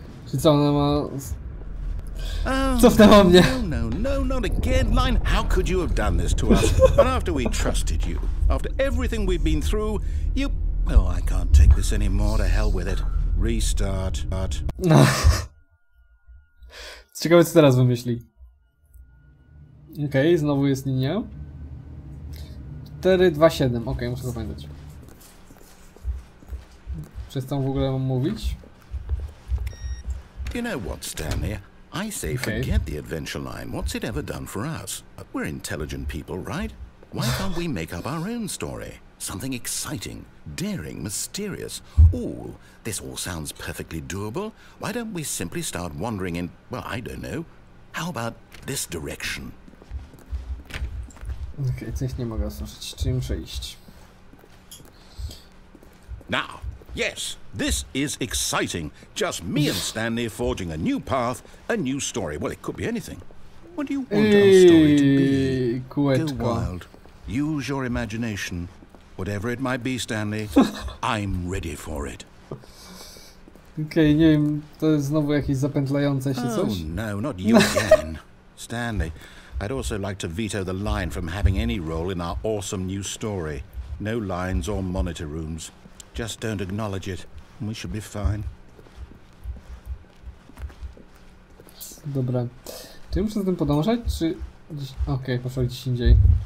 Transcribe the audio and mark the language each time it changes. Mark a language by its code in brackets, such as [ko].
[pl] Czy co, ona ma... Cofnęła mnie. [en] No, not again. Line, how could you have done this to us? And after we trusted you, after everything we've been through, you... Oh, I can't take this anymore. To hell with it. Restart. No. [pl] Ciekawe, co teraz wymyśli. Okej, znowu jest linia. 4, 2, 7. Okej, muszę zapamiętać. Przestał w ogóle mam mówić. [en] You know what, Stanley? I say forget the adventure line. What's it ever done for us? We're intelligent people, right? Why can't we make up our own story? Something exciting, daring, mysterious. Ooh, this all sounds perfectly doable. Why don't we simply start wandering in, well, I don't know. How about this direction? [pl] Okej, coś nie mogę usłyszeć. Czy muszę iść? [en] Now, yes, this is exciting. Just me and Stanley forging a new path, a new story. Well, it could be anything. What do you want our story to be? [pl] Kółeczko. [en] Go wild. Use your imagination. Whatever it might be, Stanley, I'm ready for it. [pl] Okej, nie wiem, to jest znowu jakieś zapętlające się coś? [en] Oh no, not you again. Stanley, I'd also like to veto the line from having any role in our awesome new story. No lines or monitor rooms. Just don't acknowledge it, and we should be fine. [pl] Dobra. Czy ja muszę z tym podążać, czy... Okej, poszło gdzieś indziej.